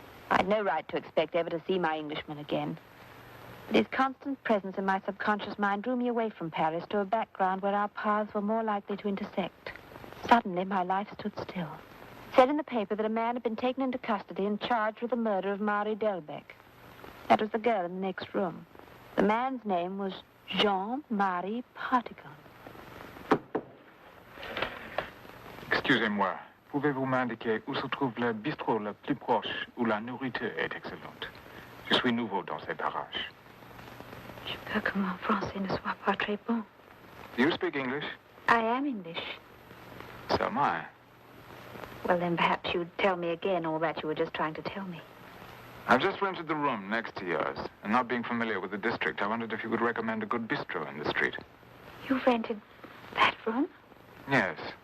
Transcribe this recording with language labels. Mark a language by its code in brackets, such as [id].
[en] I'd no right to expect ever to see my Englishman again. But his constant presence in my subconscious mind drew me away from Paris to a background where our paths were more likely to intersect. Suddenly, my life stood still. It said in the paper that a man had been taken into custody and charged with the murder of Marie Delbecq. That was the girl in the next room. The man's name was Jean-Marie Partigan. [fr] Excusez-moi, pouvez-vous m'indiquer où se trouve le bistrot le plus proche où la nourriture est excellente? Je suis nouveau dans ces parages. Je peux que mon français ne soit pas très bon. [en] Do you speak English? I am English. So am I. Well, then perhaps you'd tell me again all that you were just trying to tell me. I've just rented the room next to yours, and not being familiar with the district, I wondered if you could recommend a good bistro in the street. You've rented that room? Yes.